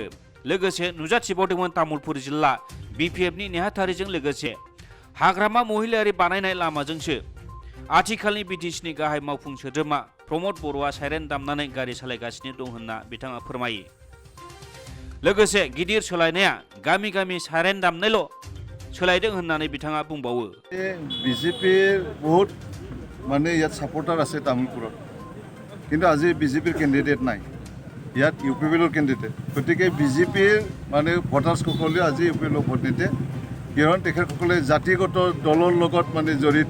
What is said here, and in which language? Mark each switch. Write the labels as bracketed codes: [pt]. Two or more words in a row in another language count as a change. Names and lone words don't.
[brx] लोगोसे नुजाथिबावदोंमोन तामुलपुर जिल्ला बिपिएफनि नेहाथारिजों लोगोसे हाग्रामा महिलायारि बानायनाय लामाजोंसो आथिखालनि बिटिसिनि गाहाय मावफुं सोद्रोमा प्रमद बर'आ साइरेन दामनानै गारि सालायगासिनो दं होनना बिथाङा फोरमायो। लोगोसे गिदिर सोलायनाया गामि गामि साइरेन दामनायल' सोलायदों होननानै बिथाङा बुंबावो। [as] বিজেপিৰ বহুত মানে ইয়াত সাপোৰ্টাৰ আছে তামুলপুৰত, কিন্তু আজি বিজেপিৰ কেণ্ডিডেট নাই। ইয়াত ইউপিপিএলৰ কেণ্ডিডেট, গতিকে বিজেপিৰ মানে ভোটাৰ্ছসকলে আজি ইউপিপিএলক ভোট নিদিয়ে, কিয়নো তেখেতসকলে জাতিগত দলৰ লগত মানে জড়িত।